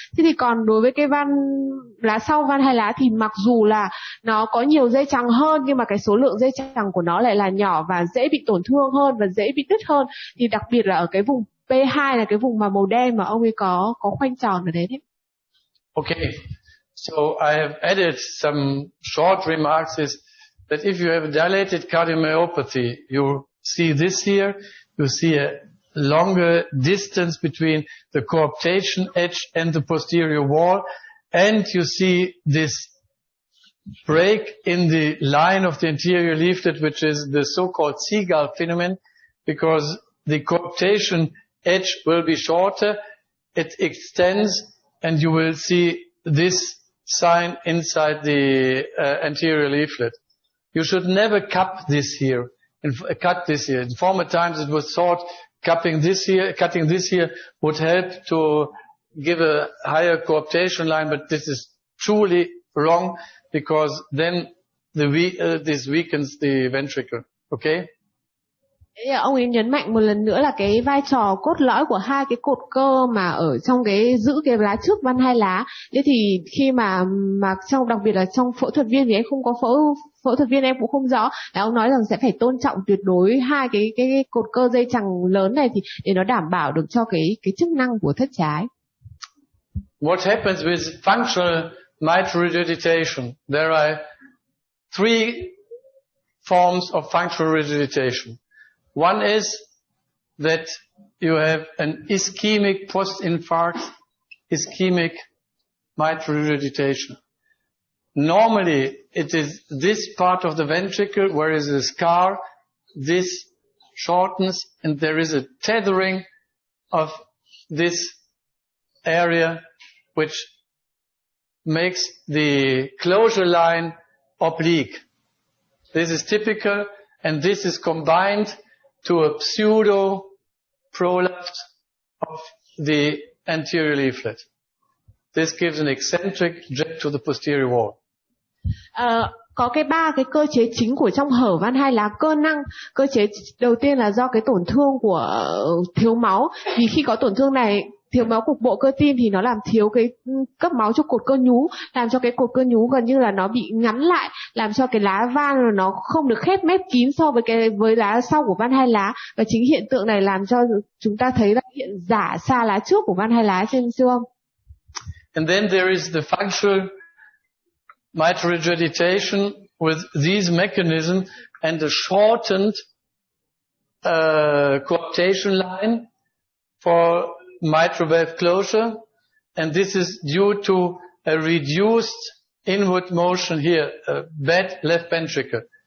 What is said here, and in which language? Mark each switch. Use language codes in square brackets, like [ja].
[vi] Thế thì còn đối với cái van lá sau van hai lá thì mặc dù là nó có nhiều dây chằng hơn nhưng mà cái số lượng dây chằng của nó lại là nhỏ và dễ bị tổn thương hơn và dễ bị đứt hơn. Thì đặc biệt là ở cái vùng P2 là cái vùng mà màu đen mà ông ấy có khoanh tròn ở đấy đấy. [en] Okay, so I have added some short remarks is that if you have dilated cardiomyopathy, you see this here, you see a longer distance between the coaptation edge and the posterior wall, and you see this break in the line of the anterior leaflet, which is the so-called seagull phenomenon, because the coaptation edge will be shorter, it extends, and you will see this sign inside the anterior leaflet. You should never cup this here, cut this here. In former times it was thought cutting this here would help to give a higher coaptation line, but this is truly wrong, because then this weakens the ventricle. Okay? [vi] Ông ấy nhấn mạnh một lần nữa là cái vai trò cốt lõi của hai cái cột cơ mà ở trong cái giữ cái lá trước van hai lá. Thế thì khi mà trong đặc biệt là trong phẫu thuật viên thì em không có phẫu thuật viên em cũng không rõ, là ông nói rằng sẽ phải tôn trọng tuyệt đối hai cái cột cơ dây chằng lớn này thì để nó đảm bảo được cho cái chức năng của thất trái. [en] What happens with functional mitral regurgitation? There are three forms of functional regurgitation. One is that you have an ischemic post-infarct, ischemic mitral regurgitation. Normally, it is this part of the ventricle where is a scar, this shortens, and there is a tethering of this area which makes the closure line oblique. This is typical, and this is combined to a pseudo prolapse of the anterior leaflet. This gives an eccentric jet to the posterior wall. [vi] Có ba cái cơ chế chính của trong hở van hai lá cơ năng. Cơ chế đầu tiên là do cái tổn thương của thiếu máu. Vì khi có tổn thương này, thiếu máu cục bộ cơ tim thì nó làm thiếu cái cấp máu cho cột cơ nhú, làm cho cái cột cơ nhú gần như là nó bị ngắn lại, làm cho cái lá van nó không được khép mép kín so với lá sau của van hai lá. Và chính hiện tượng này làm cho chúng ta thấy là hiện giả xa lá trước của van hai lá trên siêu âm. [en] And then there is the functional mitral regurgitation with these mechanisms and a shortened coaptation line for mitral valve closure, and this is due to a reduced inward motion here, a bad left ventricle.